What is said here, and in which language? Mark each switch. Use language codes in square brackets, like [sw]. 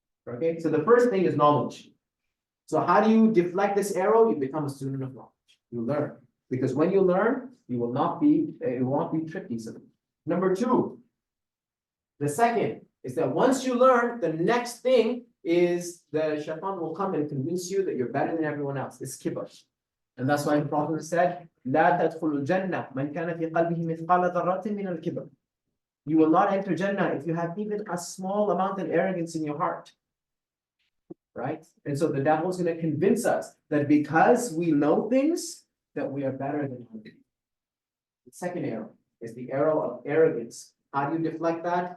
[en] Okay, so the first thing is knowledge. So how do you deflect this arrow? You become a student of knowledge. You learn. Because when you learn, you will not be, it won't be tricked easily. Number 2, the second is that once you learn, the next thing is the shaitan will come and convince you that you're better than everyone else. It's kibr. And that's why the Prophet said, [ar] لا تدخل الجنة من كان في قلبه مثقال ذرة من الكبر. [en] You will not enter Jannah if you have even a small amount of arrogance in your heart. Right? And so the devil is going to convince us that because we know things, that we are better than others. The second arrow is the arrow of arrogance. How do you deflect that?